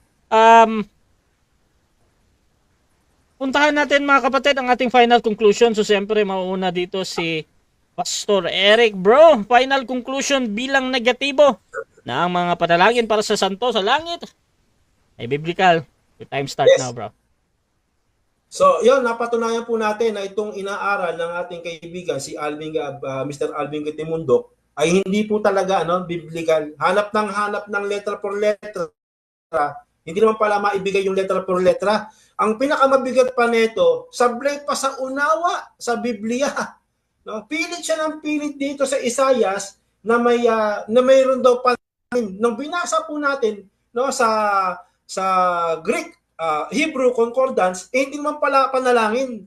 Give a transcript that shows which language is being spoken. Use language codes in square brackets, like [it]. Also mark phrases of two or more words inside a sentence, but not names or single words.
[tl] Puntahan natin mga kapatid ang ating final conclusion. So siyempre mauuna dito si Pastor Eric. Bro, final conclusion bilang negatibo na ang mga panalangin para sa santo sa langit ay biblical. [en] Your time start now, bro. [tl] So, yun, napatunayan po natin na itong inaaral ng ating kaibigan, si Mr. Alvin Gatimundok, ay hindi po talaga biblical. Hanap ng [es] letra por letra. [tl] Hindi naman pala maibigay yung [es] letra por letra. [tl] Ang pinakamabigat pa nito, sablay pa sa unawa sa Biblia. No? Pilit siya ng pilit dito sa Isayas na mayroon daw panalangin. Nung binasa po natin sa [en] Greek Hebrew concordance, [tl] hindi naman pala panalangin.